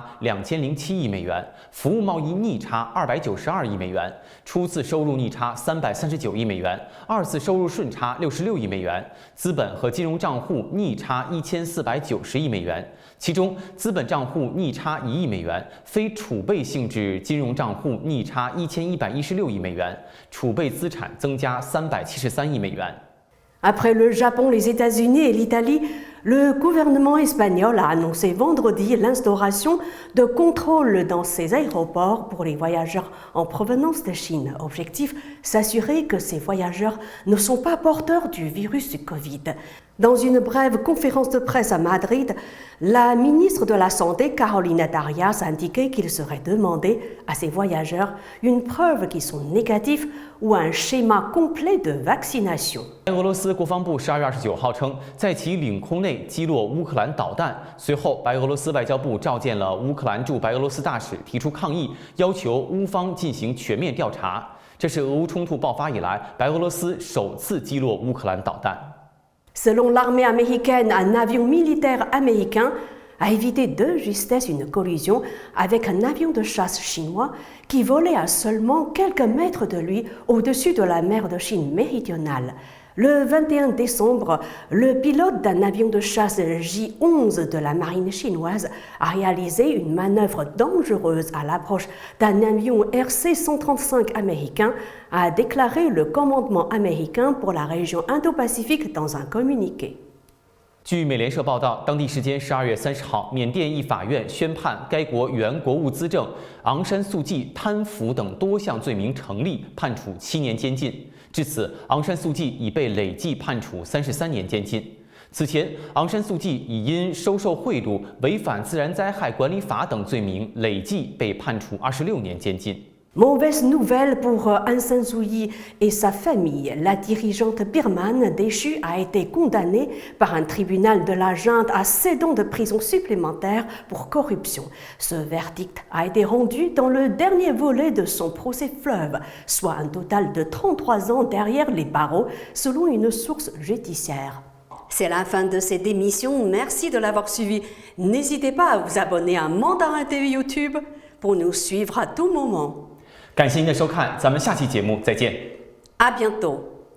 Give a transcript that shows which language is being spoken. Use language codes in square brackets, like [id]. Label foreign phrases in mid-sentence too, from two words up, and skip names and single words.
[zh] 2007 亿美元，服务贸易逆差292亿美元，初次收入逆差339亿美元，二次收入顺差66亿美元，资本和金融账户逆差1490亿美元，其中资本账户逆差1亿美元，非储备性质金融账户逆差1116亿美元，储备资产增加373亿美元。 [fr] Après le Japon, les États-Unis et l'Italie, le gouvernement espagnol a annoncé vendredi l'instauration de contrôles dans ses aéroports pour les voyageurs en provenance de Chine. Objectif, s'assurer que ces voyageurs ne sont pas porteurs du virus du Covid. Dans une brève conférence de presse à Madrid, la ministre de la Santé, Carolina Darias, a indiqué qu'il serait demandé à ces voyageurs une preuve qu'ils sont négatifs ou un schéma complet de vaccination. [zh] 俄罗斯国防部12月29号称，在其领空内击落乌克兰导弹。随后，白俄罗斯外交部召见了乌克兰驻白俄罗斯大使，提出抗议，要求乌方进行全面调查。这是俄乌冲突爆发以来，白俄罗斯首次击落乌克兰导弹。 [fr] Selon l'armée américaine, un avion militaire américain a évité de justesse une collision avec un avion de chasse chinois qui volait à seulement quelques mètres de lui au-dessus de la mer de Chine méridionale. Le 21 décembre, le pilote d'un avion de chasse J-11 de la marine chinoise a réalisé une manœuvre dangereuse à l'approche d'un avion RC-135 américain, a déclaré le commandement américain pour la région Indo-Pacifique dans un communiqué. [zh] 据美联社报道，当地时间12月30号，缅甸一法院宣判该国原国务资政昂山素季贪腐等多项罪名成立，判处7年监禁。至此，昂山素季已被累计判处33年监禁。此前，昂山素季已因收受贿赂、违反自然灾害管理法等罪名，累计被判处26年监禁。 [fr] Mauvaise nouvelle pour Aung San Suu Kyi et sa famille. La dirigeante birmane déchue a été condamnée par un tribunal de la junte à 7 ans de prison supplémentaire pour corruption. Ce verdict a été rendu dans le dernier volet de son procès fleuve, soit un total de 33 ans derrière les barreaux, selon une source judiciaire. C'est la fin de cette émission. Merci de l'avoir suivi. N'hésitez pas à vous abonner à Mandarin TV YouTube pour nous suivre à tout moment. [zh] 感谢您的收看，咱们下期节目再见。 [fr] À bientôt.